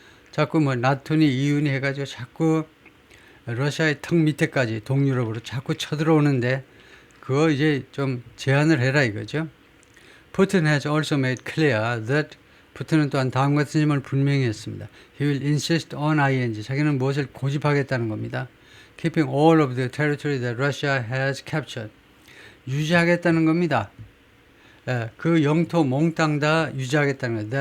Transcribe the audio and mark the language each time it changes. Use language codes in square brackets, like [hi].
[ko] 자꾸 나토니 이윤이 해가지고 자꾸 러시아의 턱 밑에까지 동유럽으로 자꾸 쳐들어오는데 그거 이제 좀 제한을 해라 이거죠. [en] Putin has also made clear that [ko] 푸틴은 또한 다음 같은 점을 분명히 했습니다. [en] He will insist on ING. [ko] 자기는 무엇을 고집하겠다는 겁니다. [en] Keeping all of the territory that Russia has captured. [ko] 유지하겠다는 겁니다. 그 영토 몽땅 다 유지하겠다는 거예요.